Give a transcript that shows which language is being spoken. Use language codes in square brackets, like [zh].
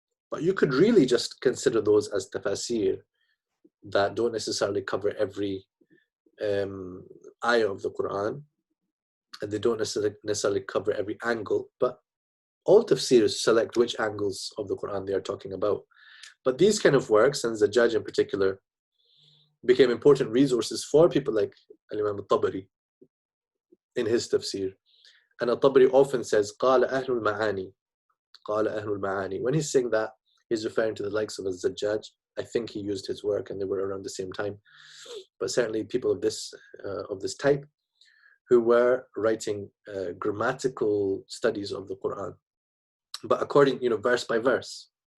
[en] But you could really just consider those as tafasir that don't necessarily cover every ayah of the Quran, and they don't necessarily cover every angle, but all tafsirs select which angles of the Quran they are talking about. But these kind of works, and Zajjaj in particular, became important resources for people like Imam al-Tabari in his tafsir. And al-Tabari often says, [ar] قَالَ أَهْلُ الْمَعَانِي قَالَ أَهْلُ الْمَعَانِي. [en] When he's saying that, he's referring to the likes of Zajjaj. I think he used his work and they were around the same time. But certainly people of this type who were writing grammatical studies of the Quran, but according, verse by verse.